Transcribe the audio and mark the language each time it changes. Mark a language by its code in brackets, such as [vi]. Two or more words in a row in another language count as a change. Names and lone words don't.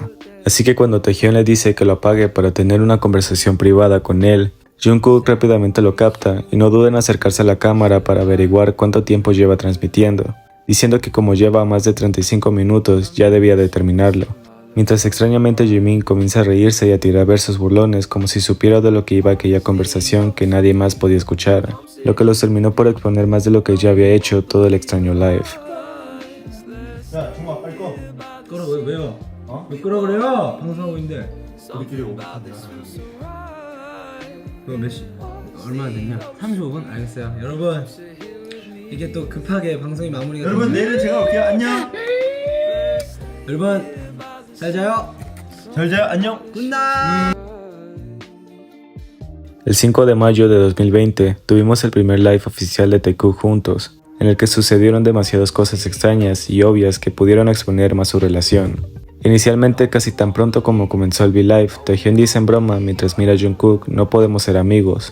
[es] Así que cuando Taehyung le dice que lo apague para tener una conversación privada con él, Jungkook rápidamente lo capta y no duda en acercarse a la cámara para averiguar cuánto tiempo lleva transmitiendo, diciendo que como lleva más de 35 minutos ya debía de terminarlo, mientras extrañamente Jimin comienza a reírse y a tirar versos burlones como si supiera de lo que iba aquella conversación que nadie más podía escuchar, lo que los terminó por exponer más de lo que ya había hecho todo el extraño live. [ko] 야, 정말 빨리 꺼. 끌어 왜요? 어? 왜 끌어 그래요? 방송하고 있는데. 우리끼리 오고 내가 그거 몇 시? 얼마나 됐냐? 35분? 알겠어요. 여러분 이게 또 급하게 방송이 마무리가 여러분 됐는데. 내일은 제가 올게요. 안녕. 여러분 잘 자요. 잘 자요. 안녕. 굿나잇. [es] El 5 de mayo de 2020 tuvimos el primer live oficial de Taekook juntos, en el que sucedieron demasiadas cosas extrañas y obvias que pudieron exponer más su relación. Inicialmente, casi tan pronto como comenzó el V-Live, Taehyung dice en broma mientras mira a Jungkook: "No podemos ser amigos".